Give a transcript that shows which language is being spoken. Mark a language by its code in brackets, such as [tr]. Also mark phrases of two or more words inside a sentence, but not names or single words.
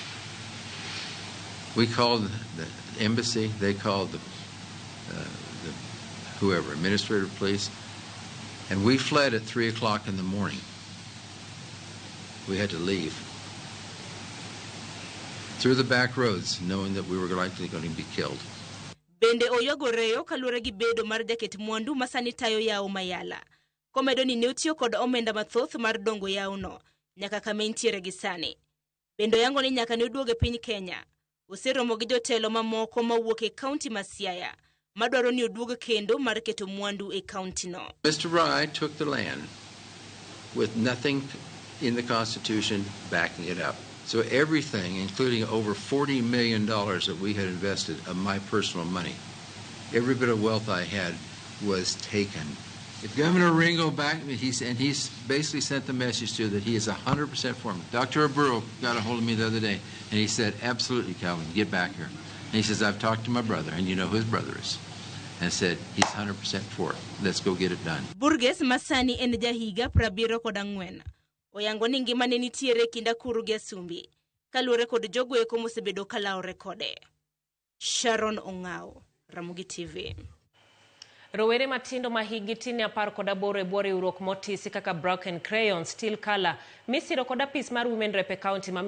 [en] We called the embassy, they called the whoever, administrative police, and we fled at 3 o'clock in the morning. We had to leave through the back roads, knowing that we were likely going to be killed. [luo] Bende oyogoreyo kaluwore gi bedo mar jaket mwandu masani tayo yawo ma Yala. Komedo ni ne otiyo kod omenda mathoth mar dongo yawno nyaka kama entiere gi sani. Bende yango ni nyaka ne oduoge piny Kenya. Oseromo gi jotelo mamoko mawuok e kaunti ma Siaya madwaro ni oduog kendo mar keto mwandu e kaunti no. [en] Mr. Rai took the land with nothing in the Constitution backing it up. So everything, including over $40 million that we had invested of my personal money, every bit of wealth I had was taken. If Governor Ringo backed me, he's basically sent the message to that he is 100% for me. Dr. Bero got a hold of me the other day, and he said, absolutely, Calvin, get back here. And he says, I've talked to my brother, and you know who his brother is. And said, he's 100% for it. Let's go get it done. [luo] Burgess masani en jahiga 74. Oyango ni ngima ne nitiere kinda kuru gasumbi kaluwore kod jogo eko mosebedo kalawre kode. Sharon Ong'ao, Ramogi TV. Rowere matindo ma higi tini 18 e bwore urok motisi kaka Broken Crayon, Steel Color, misiro kod apis mar [en] Women Rep [luo] e kaunti ma